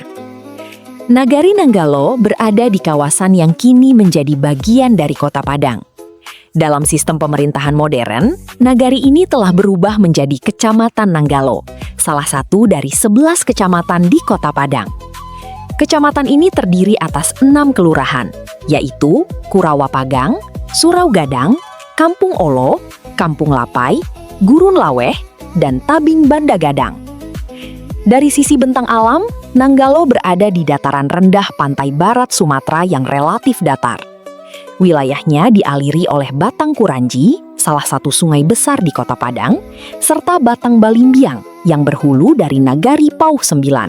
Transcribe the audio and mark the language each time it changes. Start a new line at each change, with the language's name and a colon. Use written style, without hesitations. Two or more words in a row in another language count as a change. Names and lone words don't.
Indonesian: Nagari Nanggalo berada di kawasan yang kini menjadi bagian dari Kota Padang. Dalam sistem pemerintahan modern, nagari ini telah berubah menjadi Kecamatan Nanggalo, salah satu dari 11 kecamatan di Kota Padang. Kecamatan ini terdiri atas 6 kelurahan, yaitu Kurawa Pagang, Surau Gadang, Kampung Olo, Kampung Lapai, Gurun Laweh, dan Tabing Banda Gadang. Dari sisi bentang alam, Nanggalo berada di dataran rendah pantai barat Sumatera yang relatif datar. Wilayahnya dialiri oleh Batang Kuranji, salah satu sungai besar di Kota Padang, serta Batang Balimbiang yang berhulu dari Nagari Pauh Sembilan.